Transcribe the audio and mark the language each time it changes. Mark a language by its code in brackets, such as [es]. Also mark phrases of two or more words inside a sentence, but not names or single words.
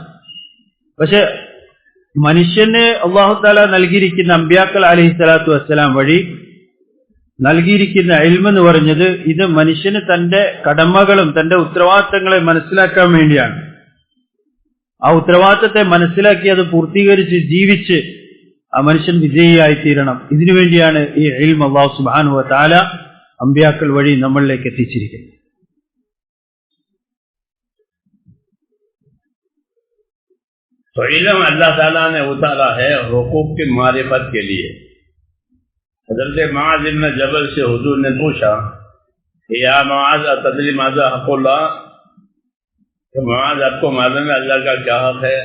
[ml] പക്ഷെ മനുഷ്യന് [ar] الله تعالى [ml] നൽകിയിരിക്കുന്ന അമ്പിയാക്കൾ [ar] عليه الصلاة والسلام [ml] വഴി നൽകിയിരിക്കുന്ന ഇൽമ് എന്ന് പറഞ്ഞത് ഇത് മനുഷ്യന് തന്റെ കടമകളും തന്റെ ഉത്തരവാദിത്തങ്ങളെ മനസ്സിലാക്കാൻ വേണ്ടിയാണ്। ആ ഉത്തരവാദിത്തത്തെ മനസ്സിലാക്കി അത് പൂർത്തീകരിച്ച് ജീവിച്ച് ആ മനുഷ്യൻ വിജയിയായിത്തീരണം। ഇതിനു വേണ്ടിയാണ് ഈ ഇൽമ് [ar] الله سبحانه وتعالى [ml] അമ്പിയാക്കൾ വഴി നമ്മളിലേക്ക് എത്തിച്ചിരിക്കുന്നത്। [ur] تو علم اللہ تعالیٰ نے اتارا ہے حقوق کی معرفت کے لیے۔ حضرت معاذ بن جبل سے حضور نے پوچھا کہ [ar] یا معاذ اتدری ماذا حق اللہ، [ur] تو معاذ آپ کو معلوم ہے اللہ کا کیا حق ہے؟